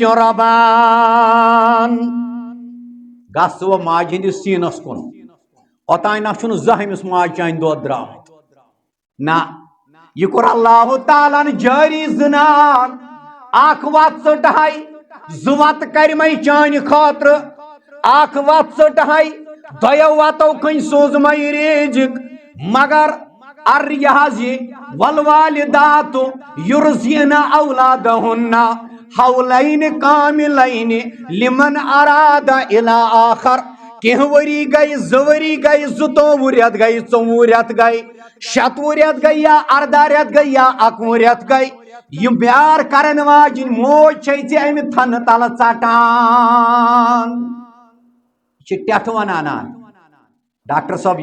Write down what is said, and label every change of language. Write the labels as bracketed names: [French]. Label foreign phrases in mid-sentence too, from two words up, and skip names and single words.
[Kashmiri] رۄبان گس و ماجہِ ہندس سینس کن اوتانۍ نہ چھُنہٕ زانٛہہ أمِس ماجہِ چانہِ دۄد درٛامُت نہ یہ کوٚر اللہ تعالیٰ جٲری زنان اکھ وتھ ژٔٹہاے زٕ وتہٕ کرِمے چانہِ خٲطرٕ اکھ وتھ ژٔٹہاے دۄیو وَتو کٔنۍ سوٗزمَے رِزِق مگر [Arabic] والوالدات یرزین اولادہن حولین کاملین لمن اراد الی آخر [Kashmiri] کینٛہہ ؤری گٔے 2 ؤری گٔے 22 رٮ۪تھ گٔے 24 رٮ۪تھ گٔے 26 رٮ۪تھ گٔے یا 18 رٮ۪تھ گٔے یا 21 رٮ۪تھ گٔے یِم پیار کرن واجِنۍ موج چھے ژےٚ اَمہِ تھنہٕ تلہٕ ژٹان یہِ چھِ ٹٮ۪ٹھٕ وَنان ڈاکٹر صٲب